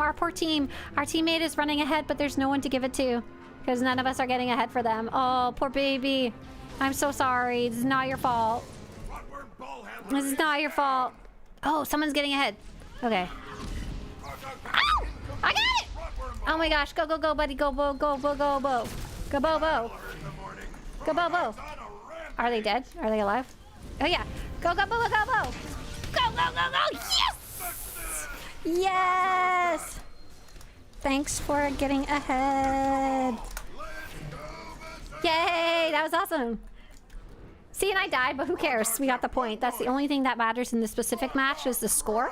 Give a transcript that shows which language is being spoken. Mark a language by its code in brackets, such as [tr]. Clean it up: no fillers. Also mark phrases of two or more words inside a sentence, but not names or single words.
[en] Our teammate is running ahead, but there's no one to give it to because none of us are getting ahead for them. Oh, poor baby. I'm so sorry. This is not your fault. This is not your fault. Oh, someone's getting ahead. Okay. Ow! I got it! Oh my gosh, go, buddy. Go, Bo. Go, Bo. Go, Bo, Bo. Go, Bo, Bo. Are they dead? Are they alive? Oh yeah. Go, Bo, go, Bo. Go. Yes! Yes! Thanks for getting ahead. Yay, that was awesome. See, and I died, but who cares? We got the point. That's the only thing that matters in this specific match is the score.